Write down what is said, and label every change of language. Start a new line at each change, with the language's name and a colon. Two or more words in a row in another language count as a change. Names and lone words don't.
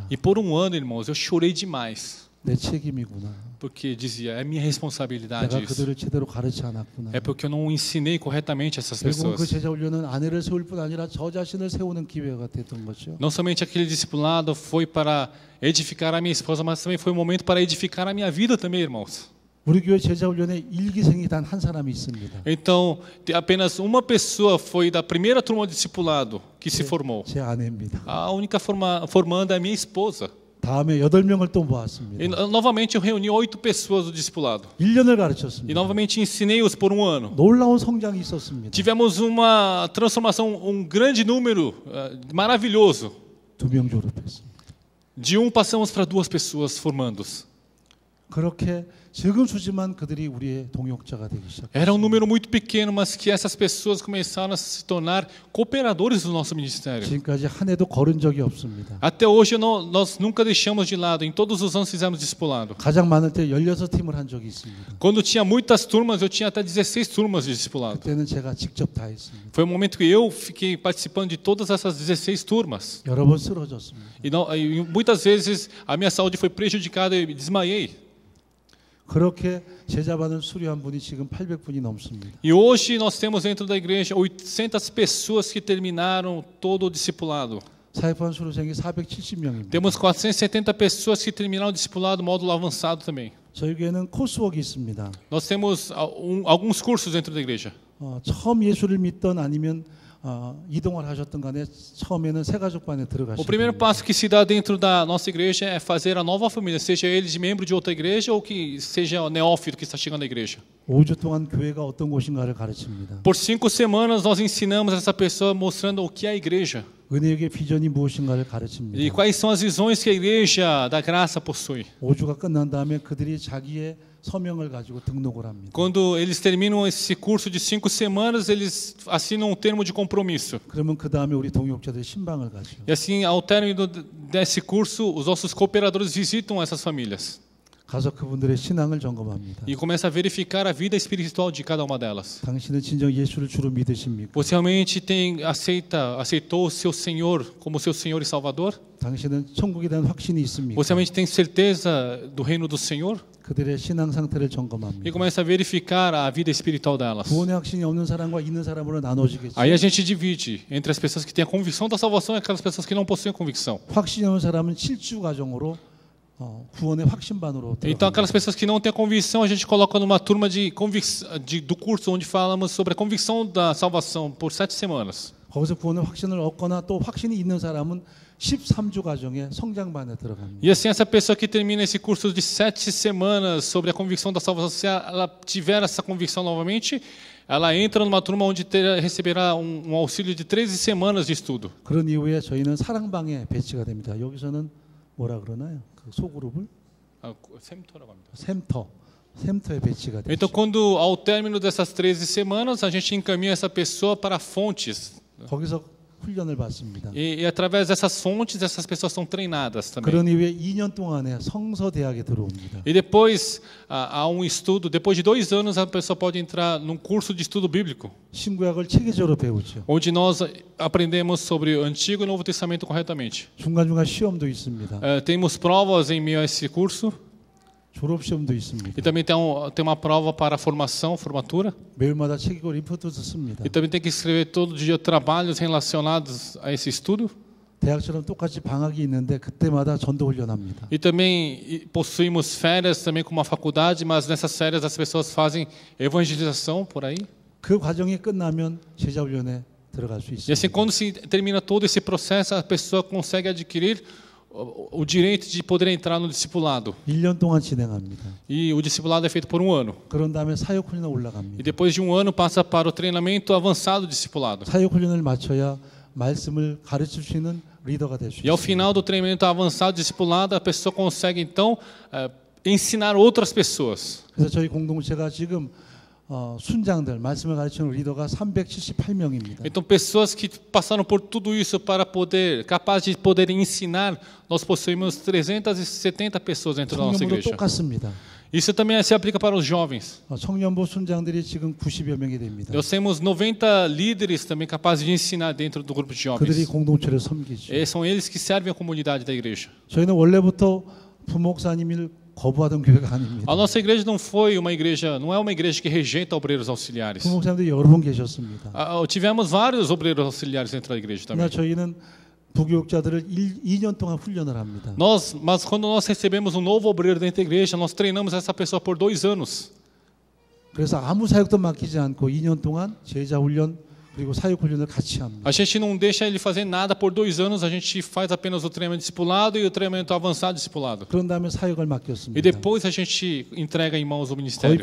Portuguese: E por um ano, irmãos, eu chorei demais.
Korean: 내 책임이구나.
Portuguese: Porque dizia, é minha responsabilidade
Korean: 내가
Portuguese: isso.
Korean: 그들을 제대로 가르치 않았구나.
Portuguese: É porque eu não ensinei corretamente essas
Korean: 결국은 그
Portuguese: pessoas.
Korean: 제자 훈련은 아내를 세울 뿐 아니라 저 자신을 세우는 기회가 됐던 거죠.
Portuguese: Não somente aquele discipulado foi para edificar a minha esposa, mas também foi um momento para edificar a minha vida também, irmãos.
Korean: 우리 교회 제자 훈련에 일기생이 단 한 사람이 있습니다.
Portuguese: Então, apenas uma pessoa foi da primeira turma de discipulado que se formou.
Korean: 제 아내입니다.
Portuguese: A única formanda é a minha esposa.
Korean: 다음에 8명을 또 모았습니다.
Portuguese: E novamente eu reuni 8 pessoas do discipulado.
Korean: 1년을
Portuguese: E
Korean: 가르쳤습니다.
Portuguese: novamente ensinei-os por um ano.
Korean: 놀라운 성장이 있었습니다.
Portuguese: Tivemos uma transformação, grande número, maravilhoso.
Korean: 2명 졸업했습니다.
Portuguese: De um passamos para 2 pessoas formando-os.
Korean: 그렇게 적은 수지만 그들이 우리의 동역자가 되기 시작했습니다.
Portuguese: Era um número muito pequeno, mas que essas pessoas começaram a se tornar cooperadores do nosso ministério.
Korean: 지금까지 한 해도 걸은 적이 없습니다.
Portuguese: Até hoje nós nunca deixamos de lado. Em todos os anos fizemos discipulado.
Korean: 가장 많을 때 16팀을 한 적이 있습니다.
Portuguese: Quando tinha muitas turmas, eu tinha até 16 turmas de discipulado.
Korean: 그때는 제가 직접 다 했습니다.
Portuguese: Foi um momento que eu fiquei participando de todas essas 16 turmas.
Korean: 여러 번 쓰러졌습니다.
Portuguese: E muitas vezes a minha saúde foi prejudicada e desmaiei.
Korean: 그렇게 제자반을 수료한 분이 지금 800분이 넘습니다.
Portuguese: E hoje nós temos dentro da igreja 800 pessoas que terminaram todo o discipulado.
Korean: 사역반 수료생이 470명입니다.
Portuguese: Temos 470 pessoas que terminaram o discipulado módulo avançado também.
Korean: 저희 교회는 코스웍이 있습니다.
Portuguese: Nós temos alguns cursos dentro da igreja.
Korean: 처음 예수를 믿던 아니면 이동을 하셨던 간에 처음에는 새가족반에
Portuguese: O
Korean: 들어가시고
Portuguese: primeiro passo que se dá dentro da nossa igreja é fazer a nova família, seja ele de membro de outra igreja ou que seja o neófito que está chegando à igreja.
Korean: 5주 동안 교회가 어떤 곳인가를 가르칩니다.
Portuguese: Por 5 semanas nós ensinamos essa pessoa mostrando o que é a igreja.
Korean: 은혜의 비전이 무엇인가를
Portuguese: E
Korean: 가르칩니다.
Portuguese: quais são as visões que a igreja da graça possui?
Korean: 5주가 끝난 다음에 그들이 자기의 서명을 가지고 등록을 합니다.
Portuguese: Quando eles terminam esse curso de 5 semanas, eles assinam um termo de compromisso.
Korean: 그러면 그 다음에 우리 동역자들이 신방을 가죠.
Portuguese: E assim, ao término desse curso, os nossos cooperadores visitam essas famílias
Korean: 가서 그분들의 신앙을 점검합니다.
Portuguese: e começam a verificar a vida espiritual de cada uma delas.
Korean: 당신은 진정 예수를 주로 믿으십니까?
Portuguese: Você realmente aceitou o seu Senhor como seu Senhor e Salvador?
Korean: 당신은 천국에 대한 확신이 있습니까?
Portuguese: Você realmente tem certeza do reino do Senhor?
Korean: 그들의 신앙 상태를
Portuguese: E
Korean: 점검합니다.
Portuguese: começa a verificar a vida espiritual delas.
Korean: 구원의 확신이 없는 사람과 있는 사람으로 나눠지겠죠.
Portuguese: Aí a gente divide entre as pessoas que têm a convicção da salvação e aquelas pessoas que não possuem a convicção.
Korean: 확신이 없는 사람은 실주 과정으로 구원의 확신반으로
Portuguese: Então, aquelas
Korean: 들어갑니다.
Portuguese: pessoas que não têm a convicção, a gente coloca numa turma do curso onde falamos sobre a convicção da salvação por 7 semanas.
Korean: 거기서 구원의 확신을 얻거나 또 확신이 있는 사람은 13주 과정의 성장반에 들어갑니다.
Portuguese: E assim, essa pessoa que termina esse curso de 7 semanas sobre a convicção da salvação, se ela tiver essa convicção novamente, ela entra numa turma onde receberá um auxílio de 13 semanas de estudo.
Korean: 그런 이후에 저희는 사랑방에 배치가 됩니다. 여기서는 뭐라 그러나요? 그 소그룹을 샘터에 배치가 되죠.
Portuguese: Então, quando ao término dessas 13 semanas, a gente encaminha essa pessoa para fontes.
Korean: 거기서 훈련을 받습니다.
Portuguese: E através dessas fontes, essas pessoas são treinadas também.
Korean: 그런 이후에 2년 동안에 성서대학에 들어옵니다.
Portuguese: E depois há um estudo, depois de 2 anos a pessoa pode entrar num curso de estudo bíblico,
Korean: 신구약을 체계적으로 배우죠.
Portuguese: onde nós aprendemos sobre o Antigo e Novo Testamento corretamente.
Korean: 중간중간 시험도 있습니다.
Portuguese: Temos provas em meio a esse curso
Korean: 졸업 시험도 있습니다.
Portuguese: e também tem uma prova para a formatura.
Korean: 매일마다 책이고 리포트도 씁니다.
Portuguese: E também tem que escrever todo dia trabalhos relacionados a esse estudo.
Korean: 대학처럼 똑같이 방학이 있는데 그때마다 전도 훈련합니다.
Portuguese: E também possuímos férias também como uma faculdade, mas nessas férias as pessoas fazem evangelização por aí.
Korean: 그 과정이 끝나면 제자 훈련에 들어갈 수
Portuguese: E assim,
Korean: 있습니다.
Portuguese: quando se termina todo esse processo, a pessoa consegue adquirir o direito de poder entrar no discipulado.
Korean: 1년 동안 진행합니다.
Portuguese: E o discipulado é feito por 1 ano.
Korean: 그런 다음에 사역 훈련에
Portuguese: E
Korean: 올라갑니다.
Portuguese: depois de 1 ano passa para o treinamento avançado do discipulado.
Korean: 사역 훈련을 마쳐야 말씀을 가르칠 수 있는 리더가 될 수
Portuguese: E ao
Korean: 있습니다.
Portuguese: final do treinamento avançado do discipulado, a pessoa consegue então ensinar outras pessoas.
Korean: 그래서 저희 공동체가 지금 순장들 말씀을 가르치는 리더가 378명입니다.
Portuguese: Então, pessoas que passaram por tudo isso para capazes de poderem ensinar, nós possuímos 370 dentro da nossa
Korean: 청년부도
Portuguese: igreja.
Korean: 똑같습니다.
Portuguese: Isso também se aplica para os jovens.
Korean: 청년부 순장들이 지금 90여 명이 됩니다.
Portuguese: Nós temos 90 líderes também capazes de ensinar dentro do grupo de
Korean: 그들이
Portuguese: jovens.
Korean: 공동체를 섬기죠.
Portuguese: São eles que servem a comunidade da igreja.
Korean: 저희는 원래부터 부목사님을 거부하던 교회가 아닙니다.
Portuguese: A nossa igreja não é uma igreja que rejeita obreiros auxiliares.
Korean: 부목사님들이 여러 분 계셨습니다.
Portuguese: Tivemos vários obreiros auxiliares dentro da igreja
Korean: 그러나
Portuguese: também.
Korean: 저희는 부교육자들을 2년 동안 훈련을 합니다.
Portuguese: Mas quando nós recebemos um novo obreiro dentro da igreja, nós treinamos essa pessoa por 2 anos.
Korean: 그래서 아무 사역도 맡기지 않고 2년 동안 제자 훈련 그리고 사역 훈련을 같이 합니다.
Portuguese: A gente não deixa ele fazer nada por 2 anos, a gente faz apenas o treinamento discipulado e o treinamento avançado discipulado.
Korean: 그런 다음에 사역을
Portuguese: E
Korean: 맡겼습니다.
Portuguese: depois a gente entrega em mãos o
Korean: 거의
Portuguese: ministério.